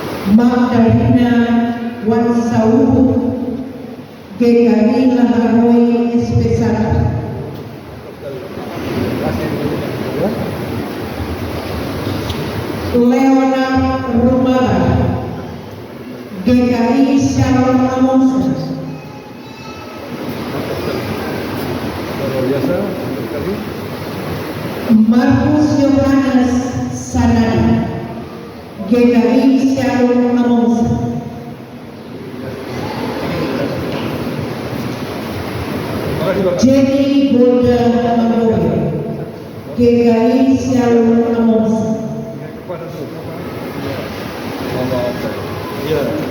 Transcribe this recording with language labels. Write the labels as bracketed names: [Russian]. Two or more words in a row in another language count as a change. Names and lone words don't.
[Indonesian] Magdalena Wansau GKI Laharoi SP1 Leonard Rumara GKI Shalom Amongsa biasa sekali. Markus Yohanes Sanadi GKI Shalom Amongsa Makasih Bapak. Jenny Golda Magoya GKI Shalom Amongsa Kepada tu. Ya.